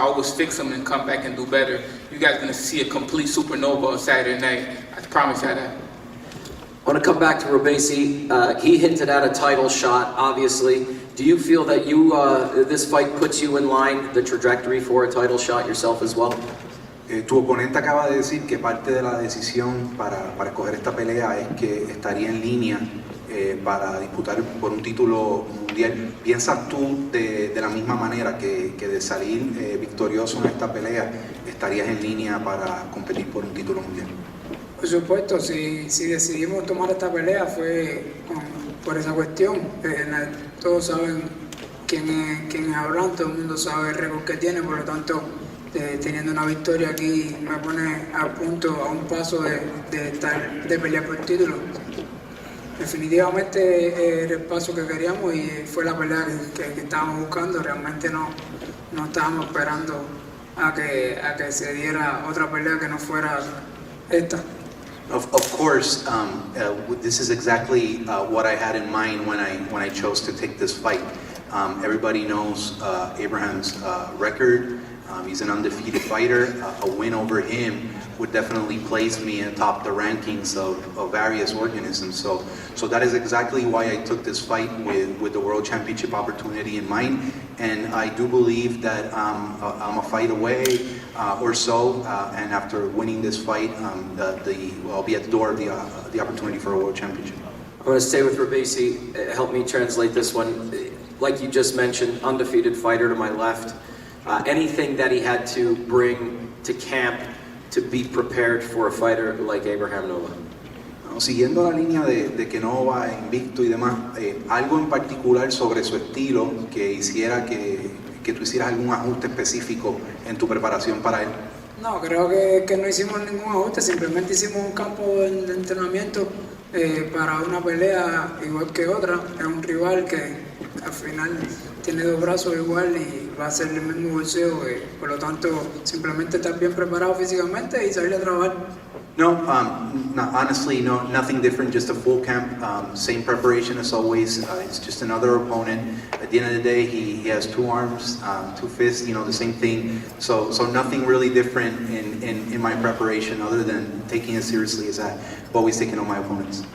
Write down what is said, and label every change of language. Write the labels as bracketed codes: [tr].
[en] I always fix them and come back and do better. You guys are gonna see a complete supernova on Saturday night. I promise you that. I want to come back to Robeisy. He hinted at a title shot, obviously. Do you feel that this fight puts you in line, the trajectory for a title shot yourself as well? [es] Tu oponente acaba de decir que parte de la decisión para escoger esta pelea es que estaría en línea para disputar por un título mundial. ¿Piensas tú de la misma manera que de salir victorioso en esta pelea estarías en línea para competir por un título mundial? Por supuesto, si decidimos tomar esta pelea fue por esa cuestión. Todos saben quién es Abraham, todo el mundo sabe el récord que tiene, por lo tanto, teniendo una victoria aquí me pone a punto, a un paso de pelear por el título. Definitivamente era el paso que queríamos y fue la pelea que estábamos buscando. Realmente no estábamos esperando a que se diera otra pelea que no fuera esta. [en] Of course, this is exactly what I had in mind when I chose to take this fight. Everybody knows Abraham's record. He's an undefeated fighter. A win over him would definitely place me atop the rankings of various organisms. So that is exactly why I took this fight with the World Championship opportunity in mind. And I do believe that I'm a fight away or so. And after winning this fight, I'll be at the door of the opportunity for a World Championship. I'm going to stay with Robeisy. Help me translate this one. Like you just mentioned, undefeated fighter to my left. Anything that he had to bring to camp to be prepared for a fighter like Abraham Nova? [es] Siguiendo la línea de que no va invicto y demás, algo en particular sobre su estilo que hiciera que tú hicieras algún ajuste específico en tu preparación para él. No, creo que no hicimos ningún ajuste, simplemente hicimos un campo de entrenamiento para una pelea igual que otra. Es un rival que al final tiene dos brazos igual y va a ser el mismo bolseo, por lo tanto simplemente estar bien preparado físicamente y salir a trabajar. [en] No, honestly, no, nothing different, just a full camp, same preparation as always. It's just another opponent. At the end of the day, he has two arms, two fists, the same thing. So nothing really different in my preparation other than taking it seriously as I've always taken on my opponents.